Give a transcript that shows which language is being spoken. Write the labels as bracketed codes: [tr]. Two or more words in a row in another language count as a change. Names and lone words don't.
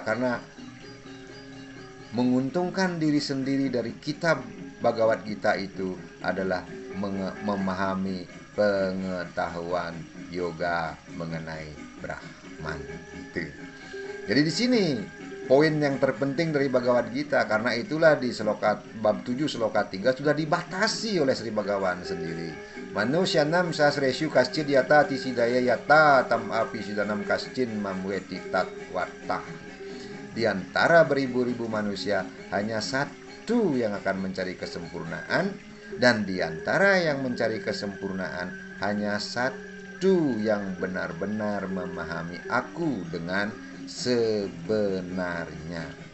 [id] Karena menguntungkan diri sendiri dari kitab Bhagavad Gita itu adalah memahami pengetahuan yoga mengenai Brahman itu. Jadi di sini poin yang terpenting dari Bhagavad Gita, karena itulah di sloka bab 7 sloka 3 sudah dibatasi oleh Sri Bhagawan sendiri. [sa] Manusyanam sasresyu kascid yata tisidaya yata tam api sidanam kascin mamweti tatwatah. [id] Di antara beribu-ribu manusia hanya satu yang akan mencari kesempurnaan, dan di antara yang mencari kesempurnaan hanya satu yang benar-benar memahami aku dengan sebenarnya.